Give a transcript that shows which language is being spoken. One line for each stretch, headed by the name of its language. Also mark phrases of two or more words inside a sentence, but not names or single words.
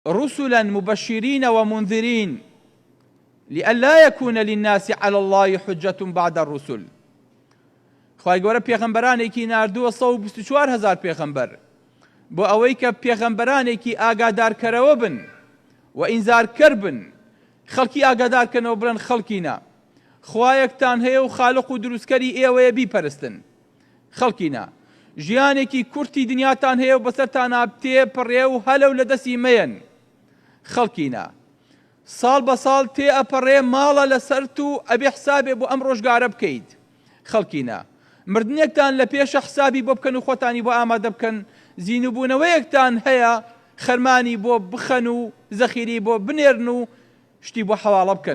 Arabic: رسلا مبشرين ومنذرين لئلا يكون للناس على الله حجة بعد الرسل.
Central Kurdish: خوای گەورە پێغەمبەرانێکی ناردووە 124,000 پێغەمبەر بۆ ئەوەی کە پێغەمبەرانێکی ئاگادارکەرەوە بن و ئینزارکەر بن، خەڵکی ئاگادارکەنەوە بڵێن خەڵکینە خوایەکتان هەیە و خالق و دروستکەری ئێوەیە بیپەرستن، خەڵکینە ژیانێکی کورتی دنیاتان هەیە و بەسەرتانە تێپەڕێ و هەلەو لە دەستی مەیەن، خەڵکینە ساڵ بە ساڵ تێ ئەپەڕێ ماڵە لەسەرت و ئەبێ حسابێ بۆ ئەم ڕۆژگارە بکەیت، خەڵکینە مردنێکتان لە پێشە حسابی بۆ بکەن و خۆتانی بۆ ئامادە بکەن، زیینبوونەوەیەکتان هەیە خەرمانی بۆ بخەن و زەخیری بۆ بنێرن و شتی بۆ حەواڵە بکەن.